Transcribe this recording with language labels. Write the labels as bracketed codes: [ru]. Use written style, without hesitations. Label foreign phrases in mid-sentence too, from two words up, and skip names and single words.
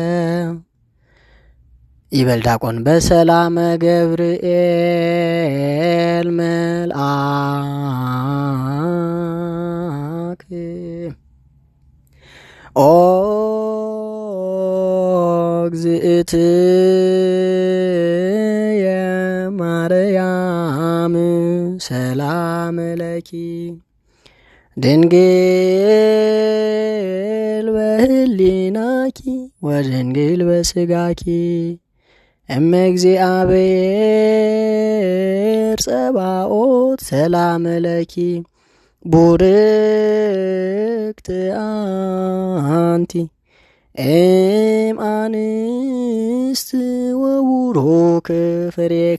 [gez] ይበል ዲያቆን። በሰላመ ገብርኤል መልአክ ኦ እግዝእትየ ማርያም ሰላም ለኪ ድንግል በህሊናኪ ወድንግል በስጋኪ እመ እግዚአብሔር ጸባኦት ሰላም ለኪ ቡርክት አንቲ እም አንስት ወቡሩክ ፍሬ